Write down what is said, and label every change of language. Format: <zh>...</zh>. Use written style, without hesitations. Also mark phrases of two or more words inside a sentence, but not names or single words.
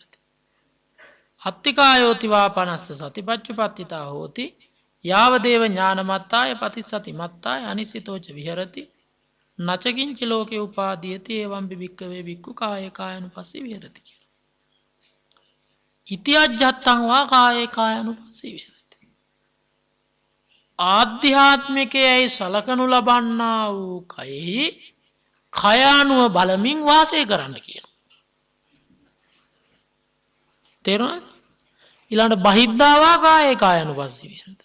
<pi>අත්තිකායෝති වා පනස්ස සතිපච්චුපත්තිතා හෝති යාවදේව ඥානමත්තාය පතිස්සති මත්තාය අනිසිතෝච විහෙරති නචකින්ච ලෝකේ උපාදීයති එවං බිබික්කවේ බික්කු කායේ කායනුපස්සී විහෙරති කියලා. ඉති අජ්ජත්තං වා කායේ කායනුපස්සී විහෙරති.</pi> <si>ආධ්‍යාත්මිකයයි සලකනු ලබන්නා වූ කයෙහි කයානුව බලමින් වාසය කරන්න කියනවා. තේරුණාද?</si> <pi>ඊළඟට බහිද්ධාවා කායේ කායනුපස්සී විහෙරති.</pi>